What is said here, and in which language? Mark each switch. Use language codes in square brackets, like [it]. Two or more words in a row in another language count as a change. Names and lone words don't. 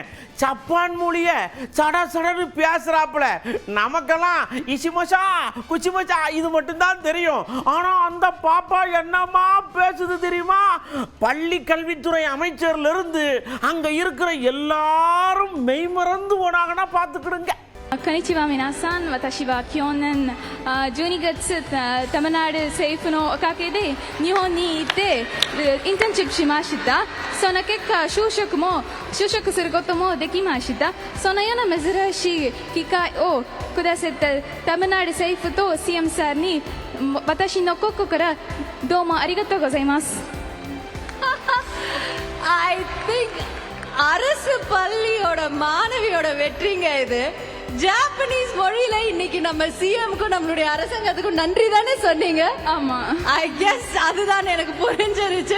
[ta] ஜப்பான் மொழிய சடன்னு பேசுறாப்புல. நமக்கெல்லாம் இசிமோசா குச்சிமோசா இது மட்டும்தான் தெரியும். ஆனா அந்த பாப்பா என்னமா பேசுது தெரியுமா? பள்ளி கல்வித்துறை அமைச்சர்ல இருந்து அங்க இருக்கிற எல்லாரும் மெய்மறந்து போனாங்கன்னா பார்த்துக்கிடுங்க. [ja] こんにちは皆さん。私は去年12月タミルナド政府のおかげで日本に行ってインターンシップしました。その結果就職することもできました。そのような珍しい機会をくださったタミルナド政府と CM さんに私の心からどうもありがとうございます。 [en] I think [ta] அரசு பள்ளியோட மாணவியோட வெற்றிங்க இது. ஜாப்பனீஸ் மொழியில இன்னைக்கு நம்ம சிஎம்க்கும் நம்மளுடைய அரசாங்கத்துக்கும் நன்றி தானே சொன்னீங்க? ஆமா, [en] I guess [ta] அதுதான் எனக்கு புரிஞ்சிருச்சு.